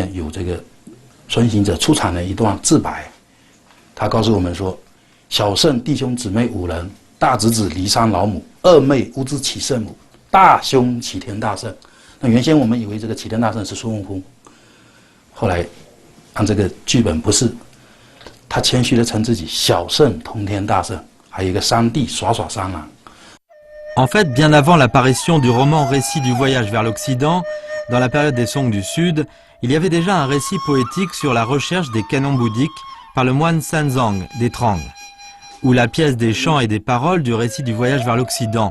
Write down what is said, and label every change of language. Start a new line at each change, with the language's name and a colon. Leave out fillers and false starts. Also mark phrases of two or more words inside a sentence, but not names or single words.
Chinese: 面有这个孙行者出场的一段自白，他告诉我们说：小圣弟兄姊妹5人，大侄子骊山老母，二妹乌兹启圣母，大兄齐天大圣。那原先我们以为这个齐天大圣是孙悟空， 后来按这个剧本不是，他谦虚的称自己小圣通天大圣，还有一个三弟耍耍三郎。
French: En fait, bien avant l'apparition du roman Récit du voyage vers l'Occident, dans la période des Song du Sud, il y avait déjà un récit poétique sur la recherche des canons bouddhiques par le moine Sanzang des Trang, ou la pièce des chants et des paroles du récit du voyage vers l'Occident.